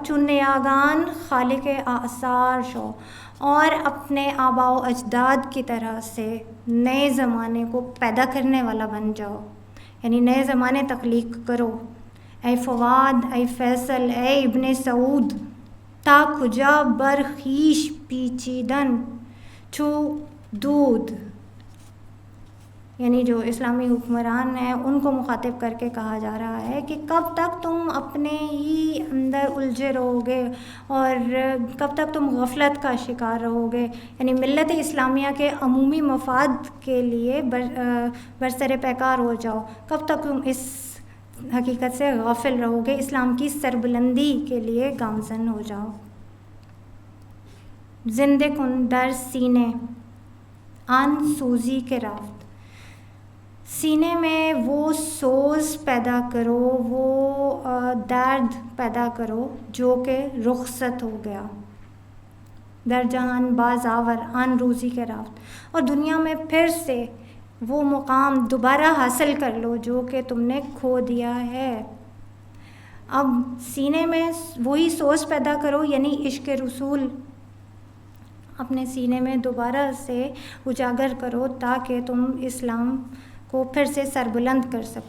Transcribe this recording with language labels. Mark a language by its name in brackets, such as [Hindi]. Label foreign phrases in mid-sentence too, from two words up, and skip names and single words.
[Persian] چن یاگان خالق آثار شو، [Urdu] اور اپنے آباء و اجداد کی طرح سے نئے زمانے کو پیدا کرنے والا بن جاؤ، یعنی نئے زمانے تخلیق کرو. اے فواد، اے فیصل، اے ابن سعود، [Persian] تا کجا برخیش پیچیدن چو دود. [Urdu] یعنی جو اسلامی حکمران ہیں ان کو مخاطب کر کے کہا جا رہا ہے کہ کب تک تم اپنے ہی اندر الجھے رہو گے اور کب تک تم غفلت کا شکار رہو گے. یعنی ملت اسلامیہ کے عمومی مفاد کے لیے برسر پیکار ہو جاؤ, کب تک تم اس حقیقت سے غافل رہو گے, اسلام کی سربلندی کے لیے گامزن ہو جاؤ. [Persian] زندہ کن در سینے آن سوزی کے رافت, [Urdu] سینے میں وہ سوز پیدا کرو, وہ درد پیدا کرو جو کہ رخصت ہو گیا. [Persian] در جہان باز آور آن روزی کے رافت, [Urdu] اور دنیا میں پھر سے وہ مقام دوبارہ حاصل کر لو جو کہ تم نے کھو دیا ہے. اب سینے میں وہی سوز پیدا کرو, یعنی عشق رسول اپنے سینے میں دوبارہ سے اجاگر کرو تاکہ تم اسلام کو پھر سے سربلند کر سکو.